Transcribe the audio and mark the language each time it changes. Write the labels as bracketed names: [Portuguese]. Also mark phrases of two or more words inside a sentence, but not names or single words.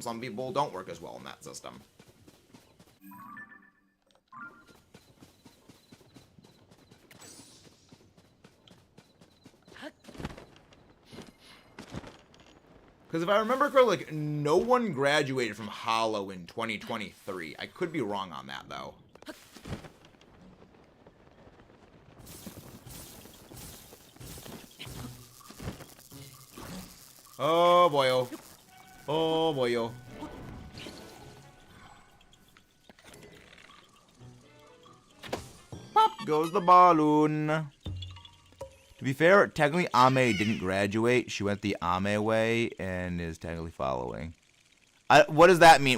[English] Some people don't work as well in that system. Because if I remember correctly, like, no one graduated from Hollow in 2023. I could be wrong on that, though. Oh, boyo. Oh, boyo. Pop goes the balloon. To be fair, technically Ame didn't graduate. She went the Ame way and is technically following. What does that mean?